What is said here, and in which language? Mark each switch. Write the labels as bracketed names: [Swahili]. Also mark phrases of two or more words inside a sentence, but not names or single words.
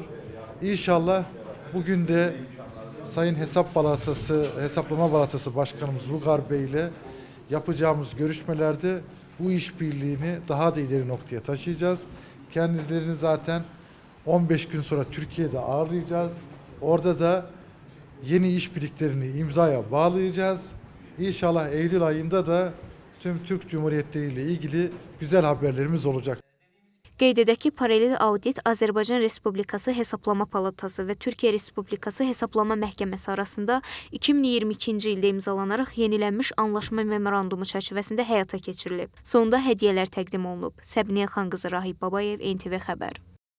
[Turkish] İnşallah bugün de Sayın Hesaplama Palatası Başkanımız Vüqar Bey ile yapacağımız görüşmelerde bu işbirliğini daha da ileri noktaya taşıyacağız. Kendilerini zaten 15 gün sonra Türkiye'de ağırlayacağız. Orada da yeni işbirliklerini imzaya bağlayacağız. İnşallah Eylül ayında da tüm Türk Cumhuriyetleri ile ilgili güzel haberlerimiz olacak. [Azerbaijani] Qeyd edək ki, paralel audit Azərbaycan Respublikası Hesablama Palatası və Türkiyə Respublikası Hesablama Məhkəməsi arasında 2022-ci ildə imzalanaraq yenilənmiş anlaşma memorandumu çərçivəsində həyata keçirilib. Sonda hədiyyələr təqdim olunub. Səbniyə Xanqızı, Rahib Babayev, NTV Xəbər.